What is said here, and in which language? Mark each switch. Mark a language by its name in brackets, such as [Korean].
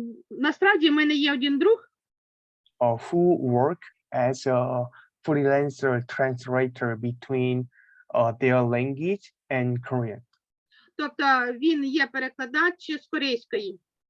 [Ukrainian] Насправді, в мене є один друг, [English] who work as a freelancer translator between their language and Korean. [Ukrainian] тобто він є перекладач з корейської.